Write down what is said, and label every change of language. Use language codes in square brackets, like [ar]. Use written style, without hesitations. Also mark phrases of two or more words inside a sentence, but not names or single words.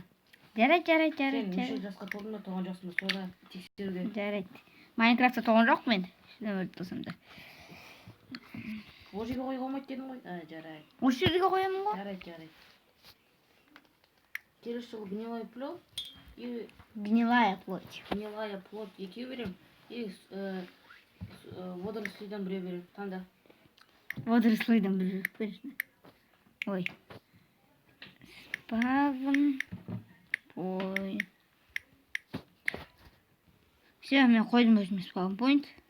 [kk] Жарайды. Сен неше жасқа толдың ба, туған жоқсың ба, соны тексеруге. Жарайды. Майнкрафтта толған жоқ мен. Өмірді тосамда. Ол жерге қоюға болмайды дедің ғой. Жарайды. Осы жерге қоямын ғой. Жарайды. Келесі жылы [ru] гнилой плод и Гнилая плоть. гнилая плод [kk] екеу берем. И водорослидан біреу берем. Таңда. Водорослидан бір конечно. Ой. Спавн. Ой. Все, мен қойдым өзіме спавн point.